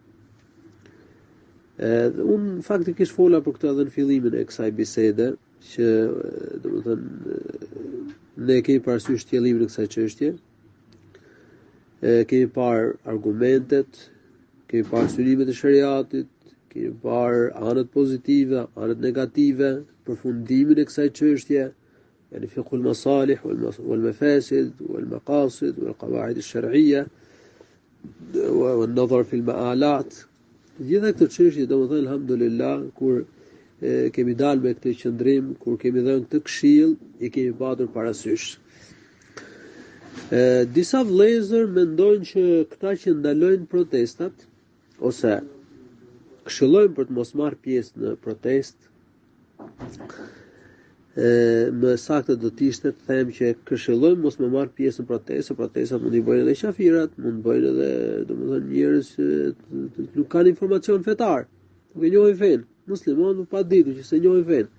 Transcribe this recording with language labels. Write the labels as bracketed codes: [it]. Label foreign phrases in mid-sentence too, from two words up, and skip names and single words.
[sq] Unë faktikisht fola për këtë edhe në fillimin e kësaj bisede, që domethënë ne kemi parasysh qëllimin e kësaj çështje. Kemi parë argumentet, kemi parë synimet e shariatit, kemi parë anët pozitive, anët negative, përfundimin e kësaj çështje. [ar] يعني فقه المصالح والمفاسد والمقاصد والقواعد الشرعية والنظر في المآلات. [sq] Gjitha këto çështje, domethënë, alhamdulillah, kur kemi dalë me këtë qëndrim, kur kemi dhënë këtë këshill, i kemi patur parasysh. Disa vëllezër mendojnë që këta që ndalojnë protestat ose këshillojnë për të mos marrë pjesë në protestë, më saktë do të ishte të them që këshillojmë mos më marr pjesë në protestë, protestat mund i bëjnë edhe qafirat, mund bëjnë edhe, domethënë, njerëz që nuk kanë informacion fetar, nuk e njohin fen, muslimanë pa ditur që se njohin fen.